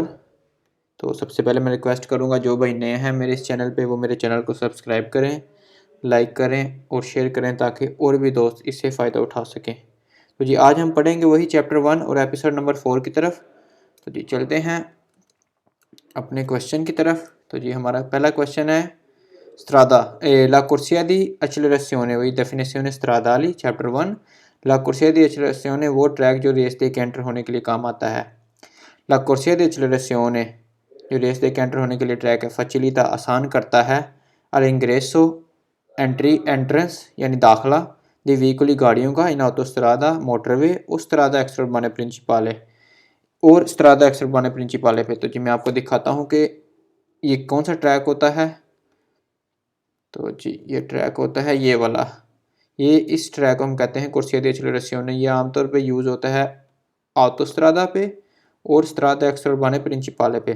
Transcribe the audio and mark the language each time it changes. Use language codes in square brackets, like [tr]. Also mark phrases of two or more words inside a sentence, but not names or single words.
[hi] तो सबसे पहले मैं रिक्वेस्ट करूंगा जो भाई नए हैं मेरे इस चैनल पे वो मेरे चैनल को सब्सक्राइब करें, लाइक करें और शेयर करें ताकि और भी दोस्त इससे फ़ायदा उठा सकें। तो जी आज हम पढ़ेंगे वही चैप्टर 1 और [en] episode number [hi] 4 की तरफ। तो जी चलते हैं अपने क्वेश्चन की तरफ। तो जी हमारा पहला क्वेश्चन है [it] la corsia di accelerazione, [hi] वही [it] definizione stradali [hi] चैप्टर 1। [it] la corsia di accelerazione [hi] वो ट्रैक जो रेस दे के एंटर होने के लिए काम आता है। [it] la corsia di accelerazione [hi] जो रेस दे के एंटर होने के लिए ट्रैक है, facilita आसान करता है, all'ingresso [en] entry entrance [hi] यानी दाखला दी व्हीकली गाड़ियों का इन autostrada मोटरवे उस [it] strada extraurbane principale [hi] और [it] strada extraurbane principale [hi] पे। तो जी मैं आपको दिखाता हूँ कि ये कौन सा ट्रैक होता है। तो जी ये ट्रैक होता है ये वाला। ये इस ट्रैक को हम कहते हैं [it] corsia di accelerazione. [hi] ये आमतौर पे यूज़ होता है ऑटोस्ट्रादा पे और [it] strada extraurbane principale [hi] पे।